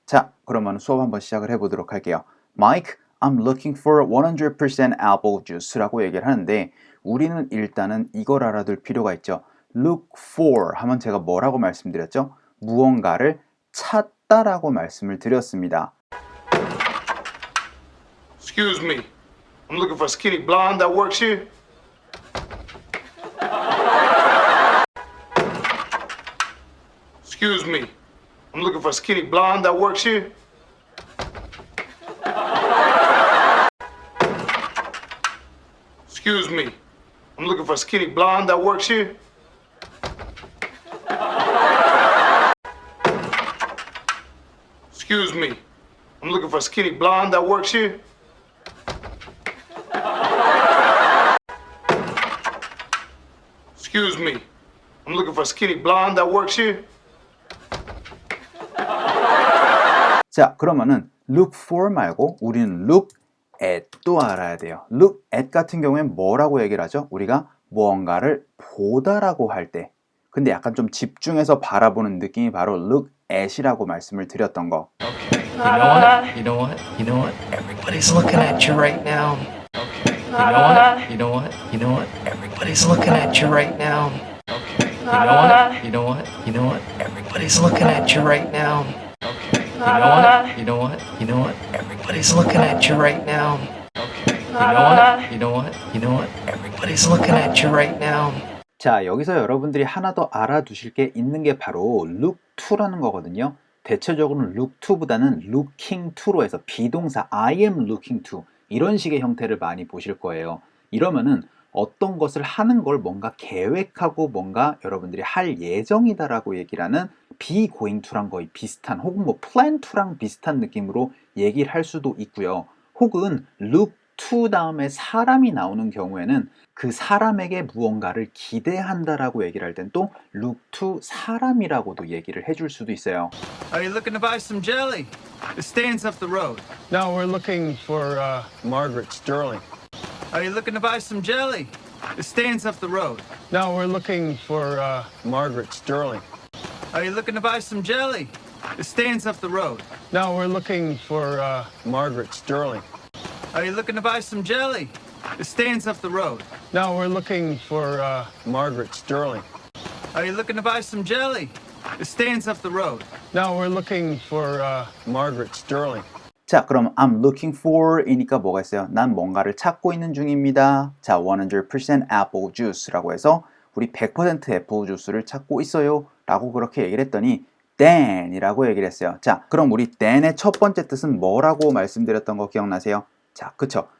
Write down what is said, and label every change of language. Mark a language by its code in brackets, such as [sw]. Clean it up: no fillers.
[ko] 자, 그러면 수업 한번 시작을 해보도록 할게요. [en] Mike, I'm looking for 100% apple juice [ko] 라고 얘기를 하는데 우리는 일단은 이걸 알아둘 필요가 있죠. [en] Look for [ko] 하면 제가 뭐라고 말씀드렸죠? 무언가를 찾다라고 말씀을 드렸습니다. [en] Excuse me. I'm looking for a skinny blonde that works here. Excuse me. I'm looking for a skinny blonde that works here. Excuse me. I'm looking for a skinny blonde that works here. Excuse me. I'm looking for a skinny blonde that works here. Excuse me. I'm looking for a skinny blonde that works here. [ko] 자, 그러면은 [en] look for [ko] 말고 우리는 [en] look at [ko] 도 알아야 돼요. [en] look at [ko] 같은 경우엔 뭐라고 얘기를 하죠? 우리가 무언가를 보다라고 할 때. 근데 약간 좀 집중해서 바라보는 느낌이 바로 [en] look at [ko] 이라고 말씀을 드렸던 거. [en] Okay. You know what? You know what? You know what? Everybody's looking at you right now. Okay. You know what? You know what? You know what? Everybody's looking at you right now. Okay. You know what? You know what? You know what? Everybody's looking at you right now. Okay. You know what? You know what? You know what? Everybody's looking at you right now. Okay. You know what? You know what? You know what? Everybody's looking at you right now. [ko] 자, 여기서 여러분들이 하나 더 알아두실 게 있는 게 바로 [en] look to [ko] 라는 거거든요. 대체적으로는 [en] look to [ko] 보다는 [en] looking to [ko] 로 해서 비동사 [en] I am looking to [ko] 이런 식의 형태를 많이 보실 거예요. 이러면은 어떤 것을 하는 걸 뭔가 계획하고 뭔가 여러분들이 할 예정이다라고 얘기를 하는 [en] be going to [ko] 랑 거의 비슷한 혹은 뭐 [en] plan to [ko] 랑 비슷한 느낌으로 얘기를 할 수도 있고요. 혹은 [en] look to [ko] 다음에 사람이 나오는 경우에는 그 사람에게 무언가를 기대한다라고 얘기를 할 땐 또 look to 사람이라고도 얘기를 해줄 수도 있어요. [en] Are you looking to buy some jelly? The stand's up the road. No, we're looking for Margaret Sterling. Are you looking to buy some jelly? The stand's up the road. No, we're looking for Margaret Sterling. Are you looking to buy some jelly? The stand's up the road. No, we're looking for Margaret Sterling. Are you looking to buy some jelly? The stand's up the road. No, we're looking for Margaret Sterling. Are you looking to buy some jelly? The stand's up the road. No, we're looking for Margaret Sterling. [ko] 자, 그럼 [en] I'm looking for [ko] 이니까 뭐가 있어요? 난 뭔가를 찾고 있는 중입니다. 자, [en] 100% apple juice [ko] 라고 해서 우리 100% 애플 주스를 찾고 있어요 라고 그렇게 얘기를 했더니 [en] then [ko] 이라고 얘기를 했어요. 자, 그럼 우리 [en] then [ko] 의 첫 번째 뜻은 뭐라고 말씀드렸던 거 기억나세요? 자, 그쵸?